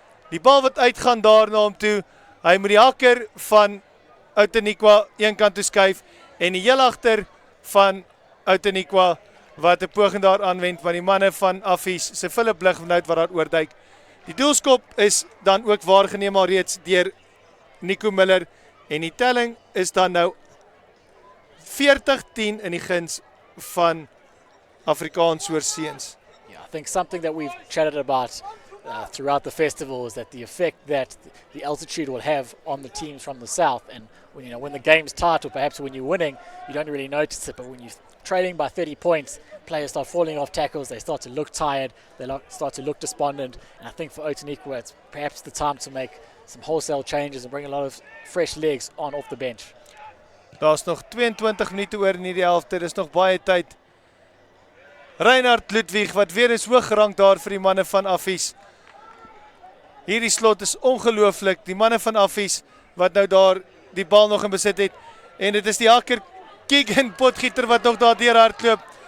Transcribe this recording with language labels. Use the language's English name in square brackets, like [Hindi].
[Afrikaans] Die bal wat uitgaan daar na hom toe. Hy moet die hakker van Outeniqua een kant toe skuif en die heel agter van Outeniqua wat 'n poging daar aanwend van die manne van Affies se Philip Blighnout wat daar oorduik. Die doelskop is dan ook waargeneem al reeds deur Nico Miller en die telling is dan nou 40-10 in die guns van Afrikaans Oorseens. [English] Yeah, I think something that we've chatted about throughout the festival is that the effect that the altitude will have on the teams from the south, and when the game's tight or perhaps when you're winning, you don't really notice it, but when you're trailing by 30 points, players start falling off tackles, they start to look tired, start to look despondent, and I think for Outeniqua it's perhaps the time to make some wholesale changes and bring a lot of fresh legs on off the bench. [Afrikaans] Daar's nog 22 minute oor in hierdie helfte, dis nog baie tyd. Reinhard Ludwig wat weer eens hoog gerank daar vir die manne van Affies. Hierdie slot is ongelooflik, die manne van Affies wat nou daar die bal nog in besit het. En dit is die hakker Keegan Potgieter wat nog daar deur hardloop.